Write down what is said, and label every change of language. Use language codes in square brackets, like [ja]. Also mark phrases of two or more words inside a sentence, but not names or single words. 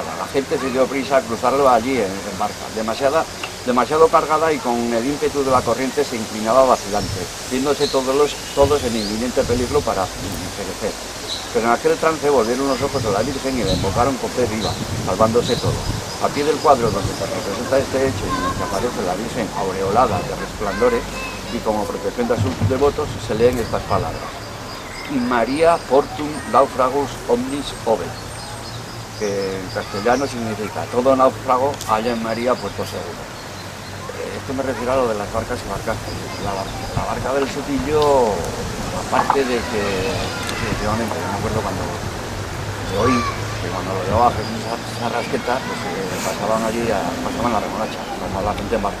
[es] La gente se dio prisa a cruzarlo allí en barca, demasiado cargada y con el ímpetu de la corriente se inclinaba vacilante, viéndose todos en inminente peligro para perecer. Pero en aquel trance volvieron los ojos de la Virgen y la invocaron con fe viva, salvándose todos. A pie del cuadro donde se representa este hecho y en el que aparece la Virgen aureolada de resplandores y como protección de sus devotos se leen estas palabras: [la] In Maria portum naufragus omnis ovet, [es] que en castellano significa todo náufrago halla en María puerto seguro. Esto me refiero a lo de las barcas y barcazas. La barca del Sotillo, aparte de que, efectivamente, yo me acuerdo cuando lo oí, que cuando lo llevaba Jesús a Rasqueta, pues pasaban la remolacha, pasaba la gente en barca.